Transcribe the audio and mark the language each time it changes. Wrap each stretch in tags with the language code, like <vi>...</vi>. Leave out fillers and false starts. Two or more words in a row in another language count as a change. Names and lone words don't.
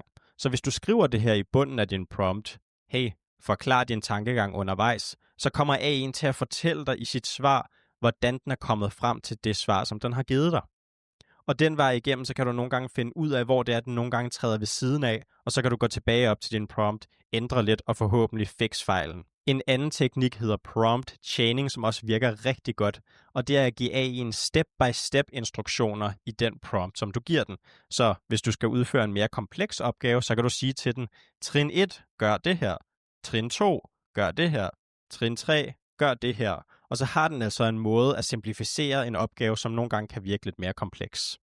<da>Så hvis du skriver det her i bunden af din prompt, hey, forklar din tankegang undervejs, så kommer AI'en til at fortælle dig i sit svar, hvordan den er kommet frem til det svar, som den har givet dig. Og den vej igennem, så kan du nogle gange finde ud af, hvor det er, den nogle gange træder ved siden af, og så kan du gå tilbage op til din prompt, ændre lidt og forhåbentlig fikse fejlen. En anden teknik hedder</da> <en>prompt chaining,</en> <da>som også virker rigtig godt, og det er at give AI'en</da> <en>step-by-step</en> <da>instruktioner i den prompt, som du giver den. Så hvis du skal udføre en mere kompleks opgave, så kan du sige til den, trin 1, gør det her, trin 2, gør det her, trin 3, gør det her. Og så har den altså en måde at simplificere en opgave, som nogle gange kan virke lidt mere kompleks.</da>